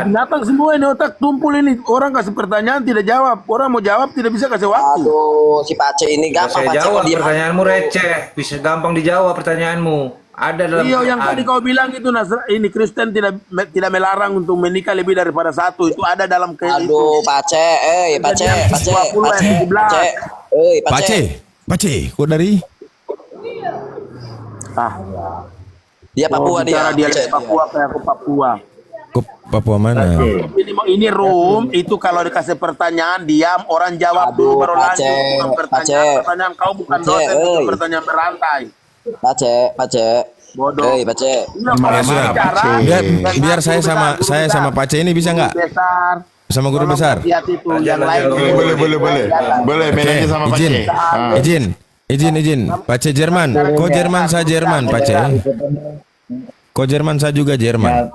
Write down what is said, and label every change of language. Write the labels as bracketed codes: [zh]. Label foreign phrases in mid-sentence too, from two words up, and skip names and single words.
[id] Binatang semua ini otak tumpul ini. Orang kasih pertanyaan tidak jawab. Orang mau jawab tidak bisa kasih waktu. Aduh, si Pace ini Ya, gampang saya Pace jawab kok diam. pertanyaanmu receh, bisa gampang dijawab pertanyaanmu. Ada dalam Iya, yang Quran. tadi kau bilang itu ini Kristen tidak melarang untuk menikah lebih daripada satu. Itu ada dalam Aduh, Pace, Pace, Kejadian Pace, 20 ayat Pace, 17. Pace, Pace. Pace, kok dari? Dia Papua dia. dia Pace. Papua kayak aku Papua. Kok Papua mana? Ini room itu kalau dikasih pertanyaan diam orang jawab dulu Aduh, baru Pace, lanjut. Bukan Pace. pertanyaan kau bukan Pace, dosen itu oi. pertanyaan berantai. Pace, Pace. Bodoh. Hei, Pace. Iya, kalau Ya sudah. bicara, Biar saya sama Pace ini bisa nggak? besar. Sama guru besar. Lihat itu yang lain. Boleh main aja sama izin. Pace. Ah. Izin. Pace Jerman. Kok Jerman saya Jerman, Pace? Kok Jerman saya juga Jerman?